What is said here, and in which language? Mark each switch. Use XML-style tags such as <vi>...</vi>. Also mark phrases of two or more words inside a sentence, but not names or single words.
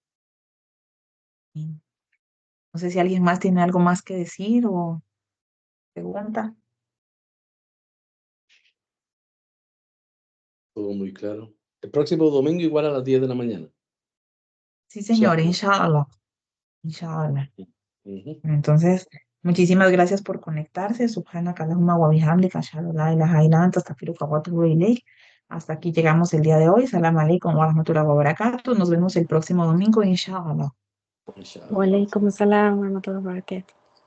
<es>Y no sé si alguien más tiene algo más que decir o pregunta. Todo muy claro. El próximo domingo igual a las 10 de la mañana. Sí, señor,</es> <ar>إن شاء الله. إن شاء الله، إن شاء الله. Ujú.</ar> <es>Entonces, muchísimas gracias por conectarse.</es> <ar>سبحانك اللهم وبحمدك، أشهد أن لا إله إلا أنت، أستغفرك وأتوب إليك.</ar> <es>Hasta aquí llegamos el día de hoy.</es> <ar>سلام عليكم ورحمة الله وبركاته.</ar> <es>Nos vemos el próximo domingo,</es> <ar>إن شاء الله. إن شاء الله. وعليكم السلام ورحمة الله وبركاته.</ar>